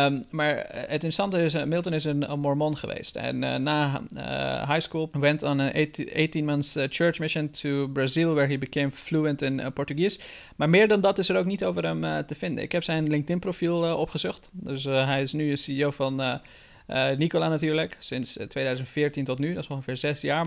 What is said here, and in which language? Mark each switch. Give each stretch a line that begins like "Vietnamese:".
Dutch: Maar het interessante is, Milton is een mormon geweest. En na
English: high school went on an 18 months church mission to Brazil, where he became fluent in Portuguese.
Dutch: Maar meer dan dat is er ook niet over hem te vinden. Ik heb zijn LinkedIn-profiel opgezocht. Dus hij is nu CEO van Nikola natuurlijk, sinds 2014 tot nu. Dat is ongeveer 6 jaar.